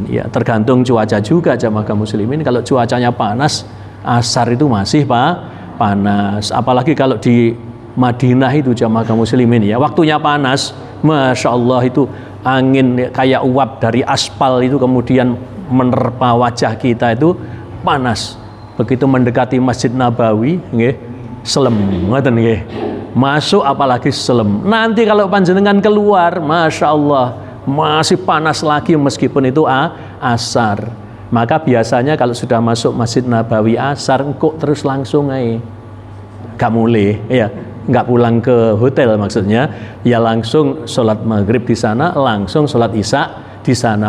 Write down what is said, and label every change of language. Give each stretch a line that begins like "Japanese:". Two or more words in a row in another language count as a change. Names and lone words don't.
Indonesian: Ya, tergantung cuaca juga jamaah kaum muslimin. Kalau cuacanya panas, asar itu masih panas. Apalagi kalau di Madinah itu jamaah kaum muslimin ya, waktunya panas,
Arabic: masya Allah
Indonesian: itu angin kayak uap dari aspal itu kemudian menerpa wajah kita itu panas. Begitu mendekati Masjid Nabawi,
Javanese: nggih, selem ngoten nggih.
Indonesian: Masuk apalagi selem. Nanti kalau panjenengan keluar,
Arabic: masya Allah
Indonesian: masih panas lagi meskipun itu asar. Maka biasanya kalau sudah masuk Masjid Nabawi asar, kok terus langsung aja, gak mulai, ya, gak pulang ke hotel maksudnya, ya langsung sholat maghrib di sana, langsung sholat isya di sana.